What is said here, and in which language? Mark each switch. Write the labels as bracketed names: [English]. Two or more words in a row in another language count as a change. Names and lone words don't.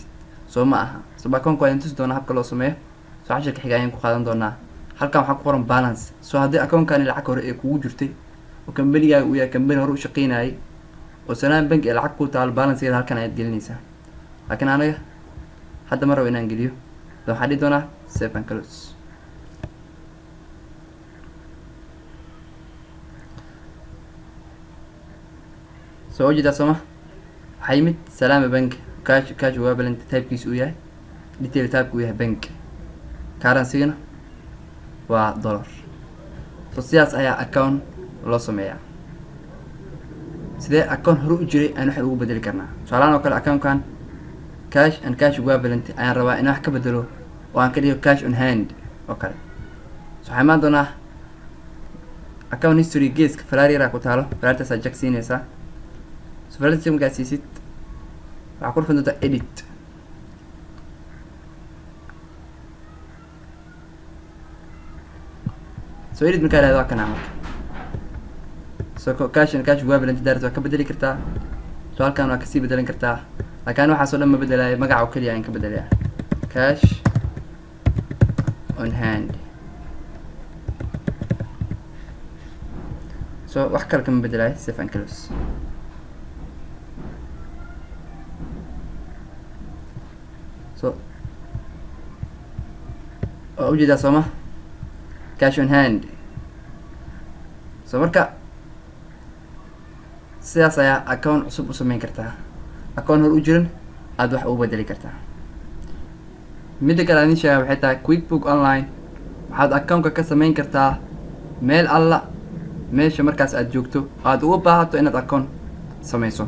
[Somali] So ma aha [English] sub account [Somali] waa intuu doona habka loo sameeyo. So casharka xiga ayaan ku qaadan doonaa. Halkan waxa ku qoran balance. So haddii account-kaani lacag hore ee kugu jirtay oo company-gaaga uu yahay company hore u shaqeynayay oo Salaam Bank ee lacag ku taal balance-keeda halkan ayaad gelinaysaa. Laakiin anaga hadda ma rabo inaan geliyo. Waxaan dhihi doonaa [English] save and close. [Somali] So ujeedaa soma waxaa yimid Salaam Bank [English] cash equivalent [Somali] type-kiisu uu yahay [English] detail type [Somali] uu yahay bank, currency-gana waa dollar. So sidaas ayaa account loo sameeyaa. Sidee account hore u jiray aan wax ugu bedeli karnaa? Tusaale oo kale account-kan [English] cash equivalent [Somali] ayaan rabaa inaan wax ka bedelo oo aan ka dhigo [English] cash on hand [Somali] oo kale. So waxaan imaan doonaa [English] account history [Somali] geeska falaariira ku taalo falaartaas aad jagsiinaysaa. So falaartaas markaad siisid waxaa ku dhufan doontaa edit. So edit markaa lahado waa kana marka. So [English] cash equivalent [Somali] daarto waa ka bedeli kartaa. So halkaan waa kasii bedelan kartaa. Laakiin waxaas oo dhan ma bedelayo, magaca oo kaliya ayaan ka bedelayaa [English] cash on hand. [Somali] So wax kale kama bedelayo, [English] save and close. [Somali] So ujeedaa sooma [English] cash on hand. [Somali] So marka sidaas ayaa account cusub u sameyn kartaa. Account hore u jiran aad wax u bedeli kartaa. Midda kale aan sheegay waxay tahay QuickBook Online waxaad account-ka ka sameyn kartaa meel alla meesha markaas aad joogto aad uga baahato inaad account sameyso.